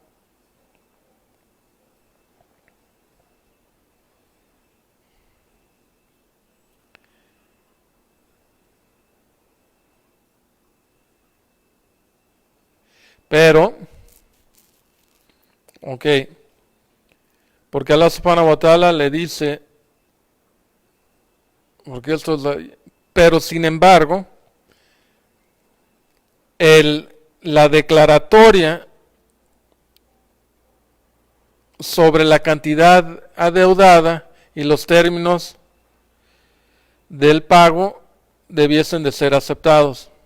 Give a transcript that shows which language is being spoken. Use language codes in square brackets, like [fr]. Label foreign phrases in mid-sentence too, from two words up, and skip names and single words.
[es] Pero, ok, porque [ar] الله سبحانه وتعالى [es] le dice, porque esto es pero sin embargo, la declaratoria sobre la cantidad adeudada y los términos del pago debiesen de ser aceptados.